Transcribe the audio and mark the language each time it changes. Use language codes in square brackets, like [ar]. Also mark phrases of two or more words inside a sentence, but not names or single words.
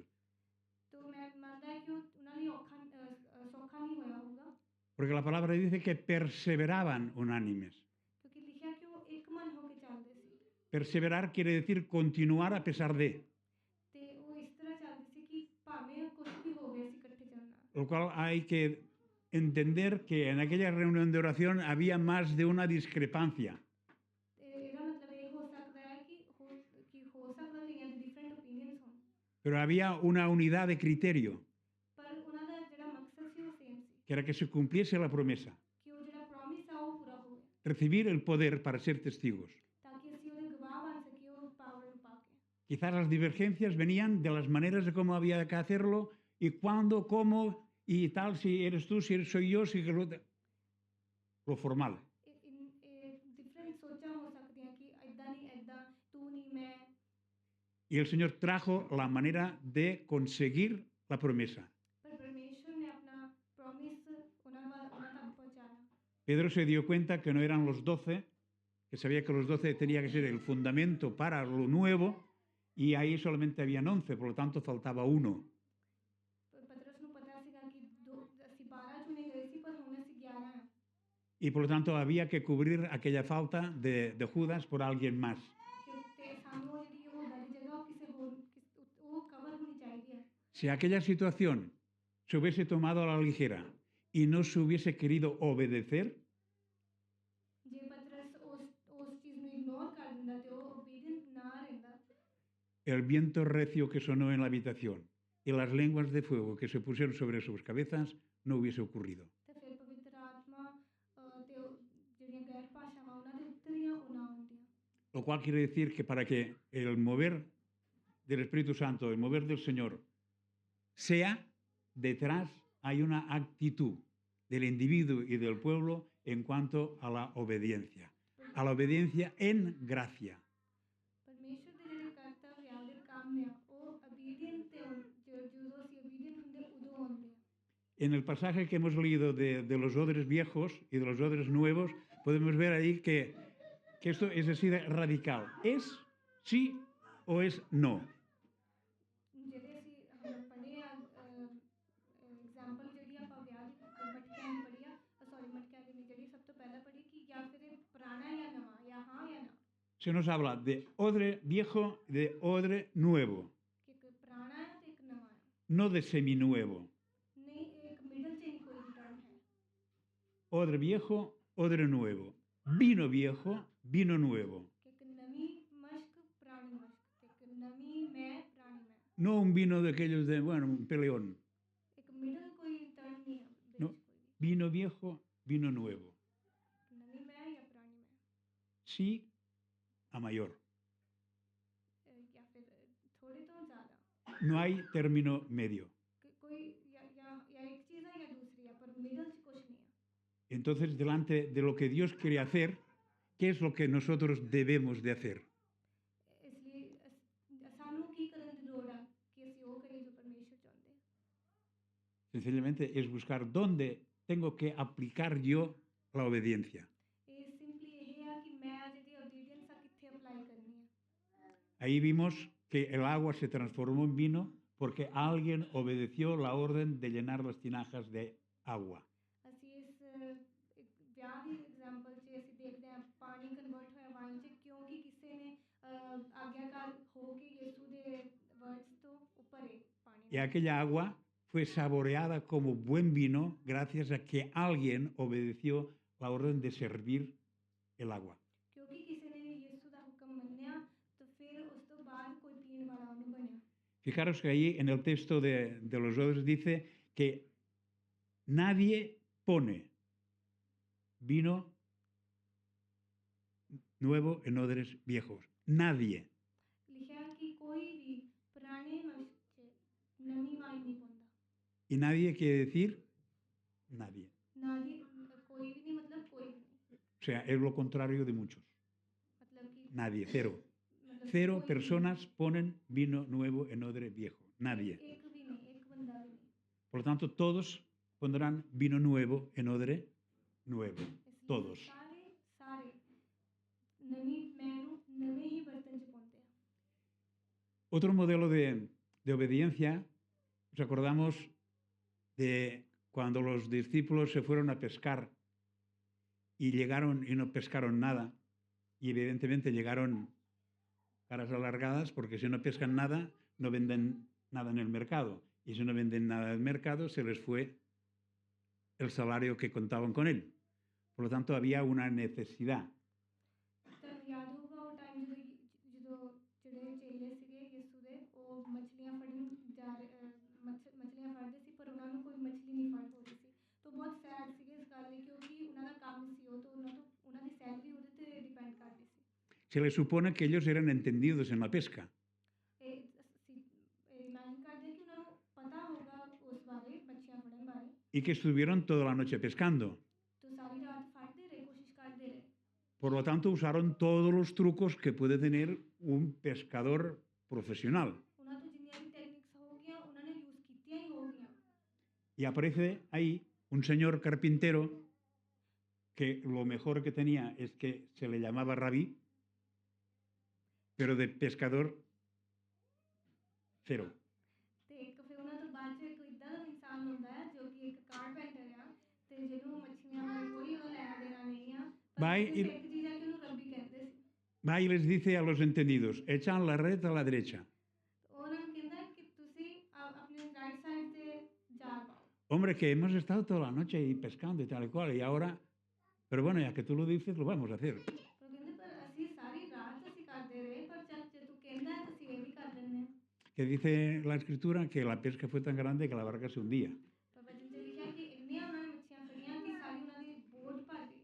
[pa] ਤਾਂ ਮੈਂ ਮੰਨਦਾ ਕਿ ਉਹਨਾਂ ਲਈ ਸੌਖਾ ਨਹੀਂ ਹੋਇਆ ਹੋਊਗਾ [es] porque la palabra dice que perseveraban unánimes. [pa] ਕਿਉਂਕਿ ਲਿਖਿਆ ਕਿ ਉਹ ਇੱਕ ਮਨ ਹੋ ਕੇ ਚੱਲਦੇ ਸੀ [es] Perseverar quiere decir continuar a pesar de, [pa] ਤੇ ਉਹ ਇਸ ਤਰ੍ਹਾਂ ਚੱਲਦੇ ਸੀ ਕਿ ਭਾਵੇਂ ਕੁਝ ਵੀ ਹੋਵੇ ਅਸੀਂ ਇਕੱਠੇ ਚੱਲਣਾ [es] lo cual hay que entender que en aquella reunión de oración había más de una discrepancia. [pa] ਤੇ ਇਹਦਾ ਮਤਲਬ ਇਹ ਹੋ ਸਕਦਾ ਹੈ ਕਿ ਹੋ ਸਕਦਾ ਕਈਆਂ ਦੇ [en] different opinions [pa] ਹੋਣ [es] Pero había una unidad de criterio, [pa] ਪਰ ਉਹਨਾਂ ਦਾ ਜਿਹੜਾ ਮਕਸਦ ਸੀ ਉਹ ਸੇਮ ਸੀ [es] que era que se cumpliese la promesa, [pa] ਕਿ ਉਹ ਜਿਹੜਾ ਪ੍ਰੋਮਿਸ ਆ ਉਹ ਪੂਰਾ ਹੋਵੇ [es] recibir el poder para ser testigos. [pa] ਤਾਂ ਕਿ ਅਸੀਂ ਉਹਦੇ ਗਵਾਹ ਬਣ ਸਕੀਏ ਉਹ ਪਾਵਰ ਨੂੰ ਪਾ ਕੇ [es] Quizás las divergencias venían de las maneras de cómo había que hacerlo y cuándo, cómo y tal, si eres tú, soy yo, si lo formal. [pa] ਡਿਫਰੈਂਟ ਸੋਚਾਂ ਹੋ [es] Y el Señor trajo la manera de conseguir la promesa. [hi] पर परमेश्वर ने अपना प्रॉमिस [pa] ਉਹਨਾਂ ਤੱਕ ਪਹੁੰਚਾਇਆ। [es] Pedro se dio cuenta que no eran los 12, que sabía que los 12 tenía que ser el fundamento para lo nuevo, y ahí solamente habían 11, por lo tanto faltaba uno. [pa] ਪਤਰਸ ਨੂੰ ਪਤਾ ਸੀਗਾ ਕਿ ਅਸੀਂ 12 ਚੁਣੇ ਗਏ ਸੀ ਪਰ ਹੁਣ ਅਸੀਂ 11 ਆ। [es] Y por lo tanto había que cubrir aquella falta de Judas por alguien más. [pa] ਤੇ ਸਾਨੂੰ ਉਹ ਜਿਹੜੀ ਉਹ ਵਾਲੀ ਜਗ੍ਹਾ ਉਹ ਕਿਸੇ ਹੋਰ ਉਹ ਕਵਰ ਹੋਣੀ ਚਾਹੀਦੀ ਹੈ। [es] Si aquella situación se hubiese tomado a la ligera y no se hubiese querido obedecer, [pa] ਜੇ ਪਤਰਸ ਉਸ ਚੀਜ਼ ਨੂੰ ਇਗਨੋਰ ਕਰ ਦਿੰਦਾ ਤੇ ਉਹ ਓਬੀਡੀਐਂਟ ਨਾ ਰਹਿੰਦਾ [es] el viento recio que sonó en la habitación y las lenguas de fuego que se pusieron sobre sus cabezas no hubiese ocurrido. [pa] ਤੇ ਫਿਰ ਪਵਿੱਤਰ ਆਤਮਾ ਤੇ ਜਿਹੜੀਆਂ ਗੈਰ ਭਾਸ਼ਾਵਾਂ ਉਹਨਾਂ ਦੇ ਉੱਤਰੀਆਂ ਉਹ ਨਾ ਹੁੰਦੀਆਂ। [es] Lo cual quiere decir que para que el mover del Espíritu Santo, el mover del Señor, sea, detrás hay una actitud del individuo y del pueblo en cuanto a la obediencia en gracia. [pa] ਪਰਮੇਸ਼ਰ ਦੇ ਜਿਹੜੇ ਕਰਤੱਵ ਆ ਉਹਦੇ ਕੰਮ ਆ ਉਹ obedient ਤੇ ਜਦੋਂ ਅਸੀਂ obedient ਹੁੰਦੇ ਉਦੋਂ ਆਉਂਦੇ ਆ। [es] En el pasaje que hemos leído de los odres viejos y de los odres nuevos, podemos ver ahí que esto es así de radical. ¿Es sí o es no? [pa] ਜਿਹੜੇ ਅਸੀਂ ਪੜ੍ਹੇ ਆ ਐਗਜ਼ਾਮਪਲ ਜਿਹੜੀ ਆਪਾਂ ਵਿਆਹ ਦੀ ਮਟਕਿਆਂ ਦੀ ਪੜ੍ਹੀ ਆ ਮਟਕਿਆਂ ਦੀ ਨਹੀਂ ਜਿਹੜੀ ਸਭ ਤੋਂ ਪਹਿਲਾਂ ਪੜ੍ਹੀ ਕਿ ਜਾਂ ਫਿਰ ਇਹ ਪੁਰਾਣਾ ਜਾਂ ਨਵਾਂ ਜਾਂ ਹਾਂ ਜਾਂ ਨਾ। [es] Se nos habla de odre viejo y de odre nuevo, [pa] ਕਿ ਇੱਕ ਪੁਰਾਣਾ ਹੈ ਤੇ ਇੱਕ ਨਵਾਂ ਹੈ। [es] no de seminuevo. [pa] ਨਹੀਂ ਇਹ ਇੱਕ ਮਿਡਲ ਚ ਨਹੀਂ ਕੋਈ ਟਰਮ ਹੈ। [es] Odre viejo, odre nuevo. Vino viejo, vino nuevo. [pa] ਕਿ ਇੱਕ ਨਵੀਂ ਮਸ਼ਕ ਪੁਰਾਣੀ ਮਸ਼ਕ ਤੇ ਇੱਕ ਨਵੀਂ ਮੈਂ ਪੁਰਾਣੀ ਮੈਂ। [es] No un vino de aquellos de, bueno, un peleón. [pa] ਇੱਕ ਮਿਡਲ ਕੋਈ ਟਰਮ ਨਹੀਂ ਹੈ ਵਿੱਚ [es] No, [pa] ਕੋਈ ਵੀ। [es] vino viejo, vino nuevo. [pa] ਨਵੀਂ ਮੈਂ ਜਾਂ ਪੁਰਾਣੀ ਮੈਂ [es] Sí a mayor. [pa] ਜਾਂ ਫਿਰ ਥੋੜੇ ਤੋਂ ਜ਼ਿਆਦਾ [es] No hay término medio. [pa] ਕੋਈ ਜਾਂ ਇੱਕ ਚੀਜ਼ ਹੈ ਜਾਂ ਦੂਸਰੀ ਹੈ ਪਰ ਮਿਡਲ 'ਚ ਕੁਝ ਨਹੀਂ ਹੈ। [es] Entonces, delante de lo que Dios quiere hacer, ¿qué es lo que nosotros debemos de hacer? [pa] ਇਸ ਲਈ ਸਾਨੂੰ ਕੀ ਕਰਨ ਦੀ ਲੋੜ ਆ ਕਿ ਅਸੀਂ ਉਹ ਕਰੀਏ ਜੋ ਪਰਮੇਸ਼ਰ ਚਾਹੁੰਦੇ। [es] Sencillamente es buscar dónde tengo que aplicar yo la obediencia. [pa] ਇਹ ਸਿੰਪਲੀ ਇਹ ਆ ਕਿ ਮੈਂ ਜਿਹੜੀ ਓਬੀਡੀਐਂਸ ਆ ਕਿੱਥੇ ਅਪਲਾਈ ਕਰਨੀ ਹੈ। [es] Ahí vimos que el agua se transformó en vino porque alguien obedeció la orden de llenar las tinajas de agua. [pa] ਅਸੀਂ ਇਸ ਇੱਕ ਵਿਆਹ ਦੀ ਐਗਜ਼ਾਮਪਲ 'ਚ ਅਸੀਂ ਦੇਖਦੇ ਹਾਂ ਪਾਣੀ ਕਨਵਰਟ ਹੋਇਆ ਵਾਈਨ 'ਚ ਕਿਉਂਕਿ ਕਿਸੇ ਨੇ ਆਗਿਆਕਾਰ ਹੋ ਕੇ ਯਿਸੂ ਦੇ ਵਰਡਸ ਤੋਂ ਉੱਪਰ ਹੈ ਪਾਣੀ। [es] Y aquella agua fue saboreada como buen vino gracias a que alguien obedeció la orden de servir el agua. [pa] ਕਿਉਂਕਿ ਕਿਸੇ ਨੇ ਯਿਸੂ ਦਾ ਹੁਕਮ ਮੰਨਿਆ ਤਾਂ ਫਿਰ ਉਸ ਤੋਂ ਬਾਅਦ ਕੋਈ ਪੀਣ ਵਾਲਾ ਉਹਨੂੰ ਬਣਿਆ। [es] Fijaros que ahí en el texto de los odres dice que nadie pone vino nuevo en odres viejos. Nadie. [pa] ਲਿਖਿਆ ਕਿ ਕੋਈ ਵੀ ਪੁਰਾਣੇ ਮਸ਼ਕ 'ਚ ਨਵੀਂ ਵਾਈਨ ਨਹੀਂ ਪਾਉਂਦਾ। [es] Y nadie quiere decir nadie. [pa] ਨਾ ਹੀ ਕੋਈ ਵੀ ਨਹੀਂ ਮਤਲਬ ਕੋਈ ਵੀ ਨਹੀਂ [es] O sea, es lo contrario de muchos. [pa] ਮਤਲਬ ਕਿ [es] Nadie, cero. [pa] ਮਤਲਬ [es] Cero [pa] ਕੋਈ ਵੀ [es] personas ponen vino nuevo en odre viejo. Nadie. [pa] ਇੱਕ ਵੀ ਨਹੀਂ ਇੱਕ ਬੰਦਾ ਵੀ ਨਹੀਂ। [es] Por lo tanto, todos pondrán vino nuevo en odre nuevo. [pa] ਇਸ ਲਈ [es] Todos. [pa] ਸਾਰੇ ਨਵੀਂ ਮੈਂ ਨੂੰ ਨਵੇਂ ਹੀ ਬਰਤਨ 'ਚ ਪਾਉਂਦੇ ਆ। [es] Otro modelo de obediencia, nos acordamos de cuando los discípulos se fueron a pescar y llegaron y no pescaron nada, y evidentemente llegaron caras alargadas porque si no pescan nada, no venden nada en el mercado, y si no venden nada en el mercado, se les fue el salario que contaban con él. Por lo tanto, había una necesidad. [pa] ਤੁਹਾਨੂੰ ਯਾਦ ਹੋਊਗਾ ਉਹ ਟਾਈਮ ਜਦੋਂ ਜਿਹੜੇ ਚੇਲੇ ਸੀਗੇ ਯਿਸੂ ਦੇ ਉਹ ਮੱਛਲੀਆਂ ਫੜਨ ਮੱਛਲੀਆਂ ਫੜਦੇ ਸੀ ਪਰ ਉਹਨਾਂ ਨੂੰ ਕੋਈ ਮੱਛਲੀ ਨਹੀਂ ਫੜ ਹੋ ਰਹੀ ਸੀ ਤਾਂ ਬਹੁਤ ਸੈਡ ਸੀਗੇ ਇਸ ਗੱਲ ਲਈ ਕਿਉਂਕਿ ਉਹਨਾਂ ਦਾ ਕੰਮ ਸੀ ਉਹ ਤਾਂ ਉਹਨਾਂ ਦੀ ਸੈਲਰੀ ਉਹਦੇ 'ਤੇ ਡਿਪੈਂਡ ਕਰਦੀ ਸੀ। [es] Se les supone que ellos eran entendidos en la pesca. [pa] ਇਹ ਅਸੀਂ ਇਮੈਜਿਨ ਕਰਦੇ ਕਿ ਉਹਨਾਂ ਨੂੰ ਪਤਾ ਹੋਗਾ ਉਸ ਬਾਰੇ ਮੱਛੀਆਂ ਫੜਨ ਬਾਰੇ [es] Y que estuvieron toda la noche pescando. [pa] ਤਾਂ ਸਾਰੀ ਰਾਤ ਫੜਦੇ ਰਹੇ ਕੋਸ਼ਿਸ਼ ਕਰਦੇ ਰਹੇ। [es] Por lo tanto, usaron todos los trucos que puede tener un pescador profesional. [pa] ਉਹਨਾਂ ਤੋਂ ਜਿੰਨੀਆਂ ਵੀ ਟੈਕਨੀਕਸ ਹੋ ਗਈਆਂ ਉਹਨਾਂ ਨੇ ਯੂਜ਼ ਕੀਤੀਆਂ ਹੀ ਹੋ ਗਈਆਂ। [es] Y aparece ahí un señor carpintero que lo mejor que tenía es que se le llamaba rabí, pero de pescador, cero. [pa] ਤੇ ਇੱਕ ਫਿਰ ਉਹਨਾਂ ਤੋਂ ਬਾਅਦ 'ਚ ਇੱਕ ਇੱਦਾਂ ਦਾ ਇਨਸਾਨ ਹੁੰਦਾ ਹੈ ਜੋ ਕਿ ਇੱਕ ਕਾਰਪੈਂਟਰ ਆ ਤੇ ਜਿਹਨੂੰ ਮੱਛੀਆਂ ਨਾਲ ਕੋਈ ਉਹਦਾ ਲੈਣਾ ਦੇਣਾ ਨਹੀਂ ਆ ਪਰ Vai ਸਿਰਫ il- ਇੱਕ ਚੀਜ਼ ਆ ਕਿ ਉਹਨੂੰ ਰੱਬੀ ਕਹਿੰਦੇ ਸੀ। [es] Va y les dice a los entendidos, echan la red a la derecha. [pa] ਉਹ ਉਹਨਾਂ ਨੂੰ ਕਹਿੰਦਾ ਕਿ ਤੁਸੀਂ ਆਪਣੇ [en] right side [pa] ਤੇ ਜਾਲ ਪਾਓ। [es] Hombre, que hemos estado toda la noche ahí pescando y tal y cual, y ahora, pero bueno, ya que tú lo dices, lo vamos a hacer. [pa] ਉਹ ਕਹਿੰਦੇ ਪਰ ਅਸੀਂ ਸਾਰੀ ਰਾਤ ਅਸੀਂ ਕਰਦੇ ਰਹੇ ਪਰ ਜਦ ਜੇ ਤੂੰ ਕਹਿੰਦਾ ਹੈ ਤਾਂ ਅਸੀਂ ਇਹ ਵੀ ਕਰ ਲੈਂਦੇ ਹਾਂ। [es] Que dice la escritura que la pesca fue tan grande que la barca se hundía. [pa] ਪਰ ਵਚਨ 'ਚ ਲਿਖਿਆ ਕਿ ਇੰਨੀਆਂ ਉਹਨਾਂ ਨੇ ਮੱਛੀਆਂ ਫੜੀਆਂ ਕਿ ਸਾਰੀ ਉਹਨਾਂ ਦੀ ਬੋਟ ਭਰ ਗਈ।